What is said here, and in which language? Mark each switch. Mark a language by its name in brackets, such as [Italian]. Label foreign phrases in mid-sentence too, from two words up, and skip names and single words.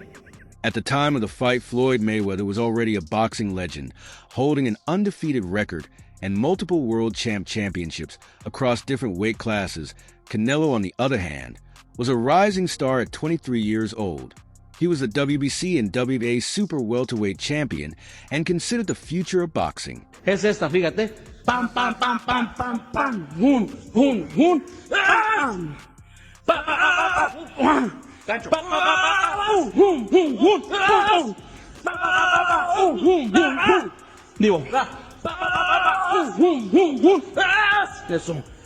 [English] at the time of the fight, Floyd Mayweather was already a boxing legend, holding an undefeated record and multiple world championships across different weight classes. Canelo, on the other hand, was a rising star at 23 years old. He was the WBC and WBA super welterweight champion and considered the future of boxing. [Spanish] Es esta, fíjate. Pam, pam, pam, pam, pam, pam. Hun, hun, hun. Pam. Pam. Gancho. Hun, hun, hun. Hun, hun, hun. Digo. Eso.